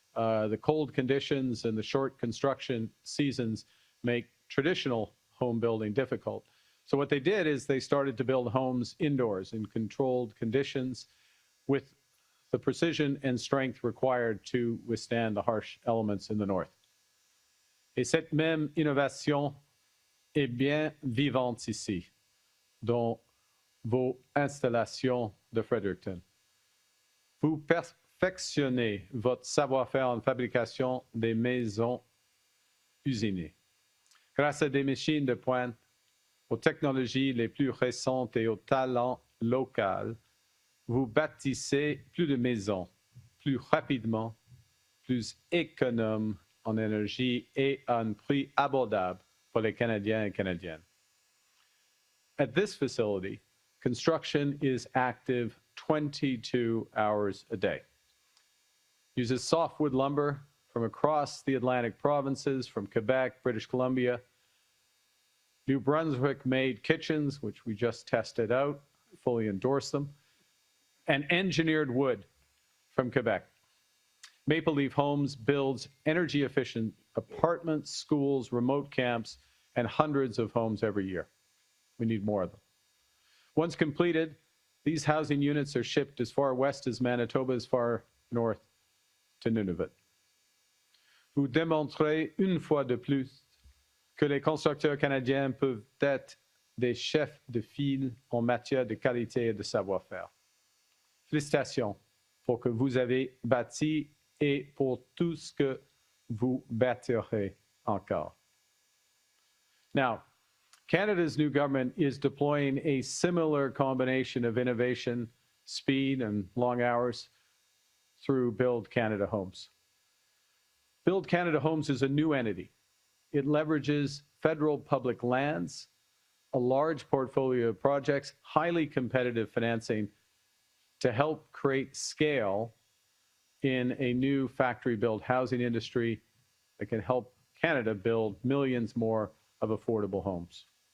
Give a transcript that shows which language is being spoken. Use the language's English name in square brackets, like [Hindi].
[English] The cold conditions and the short construction seasons make traditional home building difficult. So what they did is they started to build homes indoors in controlled conditions with the precision and strength required to withstand the harsh elements in the north. [French] Et cette même innovation est bien vivante ici, dans vos installations de Fredericton. Vous perfectionnez votre savoir-faire en fabrication des maisons usinées. Grâce à des machines de pointe, aux technologies les plus récentes et au talent local, vous bâtissez plus de maisons, plus rapidement, plus économes en énergie et à un prix abordable [English] for [French] les Canadiens [English] and [French] Canadiennes. [English] At this facility, construction is active 22 hours a day. Uses softwood lumber from across the Atlantic provinces, from Quebec, British Columbia, New Brunswick-made kitchens, which we just tested out, fully endorse them, and engineered wood from Quebec. Maple Leaf Homes builds energy-efficient apartments, schools, remote camps, and hundreds of homes every year. We need more of them. Once completed, these housing units are shipped as far west as Manitoba, as far north to Nunavut. [French] Vous démontrez une fois de plus que les constructeurs canadiens peuvent être des chefs de file en matière de qualité et de savoir-faire. Félicitations pour ce que vous avez bâti et pour tout ce que vous bâtirez encore. [English] Now, Canada's new government is deploying a similar combination of innovation, speed, and long hours through Build Canada Homes. Build Canada Homes is a new entity. It leverages federal public lands, a large portfolio of projects, highly competitive financing to help create scale in a new factory-built housing industry that can help Canada build millions more of affordable homes.